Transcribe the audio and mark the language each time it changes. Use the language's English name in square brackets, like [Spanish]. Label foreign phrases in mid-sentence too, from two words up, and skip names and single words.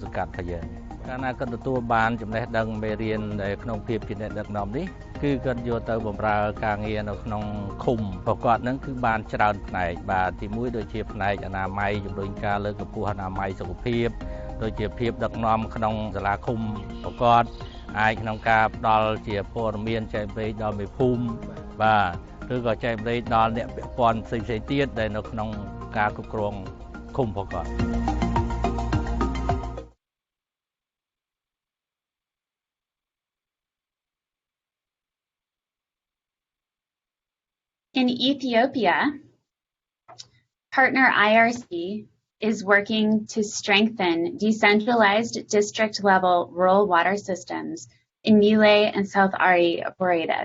[Khmer] ង្កាត់របស់យើងកាលណាគាត់ទទួលបានចំណេះដឹងមេរៀនដែលក្នុងភាពជាអ្នកដឹកនាំនេះគឺគាត់យកទៅបម្រើការងារនៅក្នុងឃុំប្រកបនឹងគឺបានច្រើនផ្នែកបាទទី1ដូចជាផ្នែកអនាម័យជំរុញការលើកកម្ពស់អនាម័យសុខភាពដូចជាភាពដឹកនាំក្នុងសាលាឃុំប្រកបអាចក្នុងការផ្ដល់ជាព័ត៌មានចែករំលែកដល់មេភូមិបាទឬក៏ចែករំលែកដល់អ្នកពាក់ព័ន្ធផ្សេងៗទៀតដែលនៅក្នុងការគ្រប់គ្រងឃុំប្រកប [English] In Ethiopia, partner IRC is working to strengthen decentralized district-level rural water systems in Mile and South Ari Boredas.